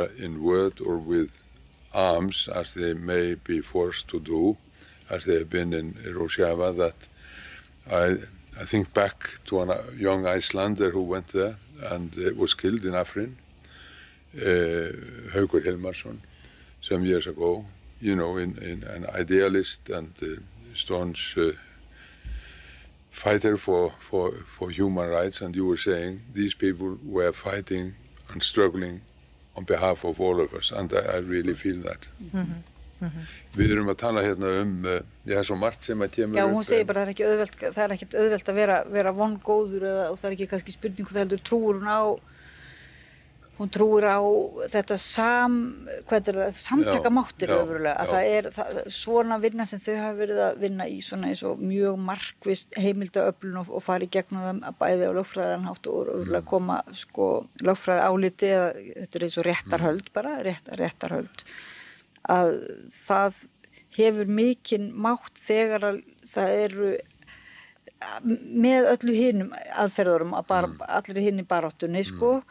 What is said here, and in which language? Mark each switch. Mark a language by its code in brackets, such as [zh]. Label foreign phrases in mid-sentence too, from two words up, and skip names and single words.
[en] in word or with arms, as they may be forced to do, as they have been in Rojava, that I think back to a young Icelander who went there and was killed in Afrin, Haukur Hilmarsson, some years ago, in an idealist and staunch fighter for human rights. And you were saying these people were fighting and struggling on behalf of all of us, and I really feel that. [is] Við erum að tala hérna Já, svo margt sem að kemur Já, hún segir bara það er ekkert auðvelt að vera vongóður og það er ekki kannski spurning það heldur hún trúir á þetta samtakamáttir öfrulega, að það er svona vinna sem þau hafa verið að vinna í svona eins og mjög markvist heimildaöflun og fara í gegnum það að bæði á lögfræðan hátt og öfrulega koma sko lögfræði áliti eða þetta er eins og réttarhöld bara, réttarhöld að það hefur mikinn mátt þegar að það eru með öllu hinum aðferðurum að bara allir hinn í baráttunni sko